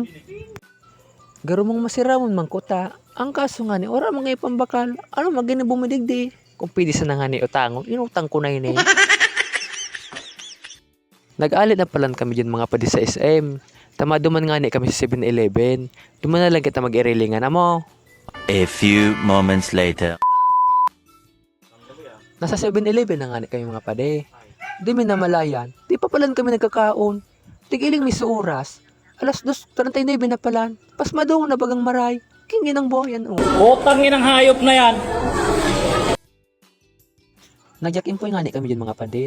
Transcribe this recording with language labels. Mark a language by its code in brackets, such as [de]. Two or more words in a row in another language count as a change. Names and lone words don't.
[bik] Garo mong masiramon man kuta. Ang kaso nga ni, wala man kami pambakal. Ano magini bumidigdi? Kung pwede sa nga ni utang, inutang ko na yun eh. Nag-alit na palan kami dyan mga padi sa SM. Tama duman nga ni kami sa 7-Eleven. Duman na lang kita mag-irilingan mo. [en] A few moments later. [bik] Nasa 7-Eleven na nga ni kami mga padi. Di mi namalayan. Di pa palan kami nagkakaon. Tigiling mi sa oras. Alas 2:39 na palan. Pas madong na bagang maray. Kingin ang boyan. [tl] Utangin ang hayop na yan. [bik] Nagyakin po nga ni kami dyan mga padi.